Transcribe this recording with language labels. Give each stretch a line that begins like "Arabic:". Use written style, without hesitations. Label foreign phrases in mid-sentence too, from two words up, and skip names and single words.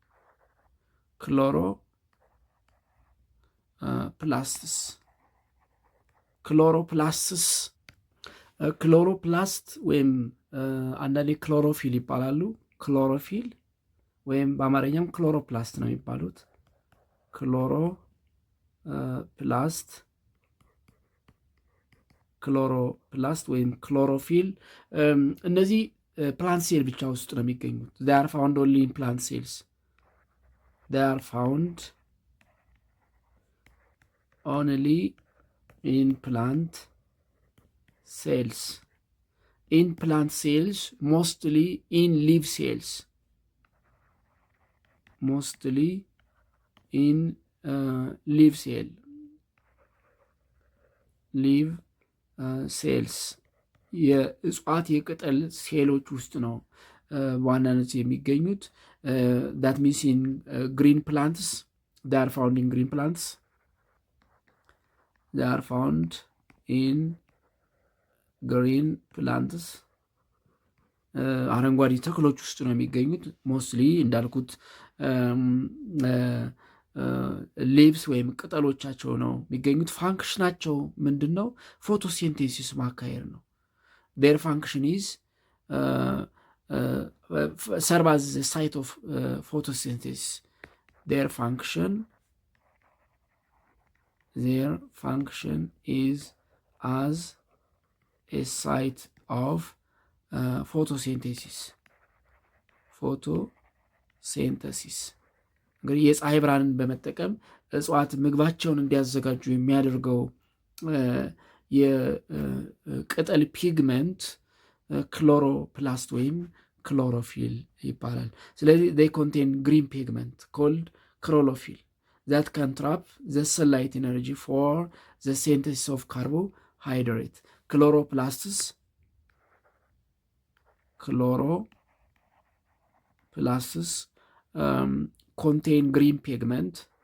Amharic: ክሎሮፕላስት ወይም አንዳንዴ ክሎሮፊል ይባላሉ። ክሎሮፊል ወይም በአማርኛም ክሎሮፕላስት ነው የሚባሉት። ክሎሮፕላስት ወይም ክሎሮፊል እነዚህ
English: plant cell
Amharic: ብቻ ውስጥ ነው የሚገኙት።
English: they are found only in plant cells. they are found only in plant cells. in plant cells, mostly in leaf cells. mostly in leaf cells
Amharic: የእጽዋት የቅጠል ሴሎች ውስጥ ነው በዋናነት የሚገኙት።
English: that means in green plants, they are found in green plants. they are found in green plants
Amharic: አረንጓዴ ተክሎች ውስጥ ነው የሚገኙት። ሞስትሊ እንዳልኩት ሊቭስ ወይም ቅጠሎቻቸው ነው የሚገኙት። ፋንክሽናቸው ምንድን ነው? ፎቶሲንቴሲስ ማካሄድ ነው።
English: their function is serve as the site of photosynthesis. Their function is as a site of photosynthesis.
Amharic: እንግዲህ የፀሐይ ብርሃንን በመጠቀም እጽዋት ምግባቸውን እንዲያዘጋጁ የሚያደርገው የቅጠል ፒግመንት ክሎሮፕላስት ወይም ክሎሮፊል ይባላል። ስለዚህ
English: they contain green pigment called chlorophyll that can trap the sunlight energy for the synthesis of carbohydrate. Chloroplasts contain green pigment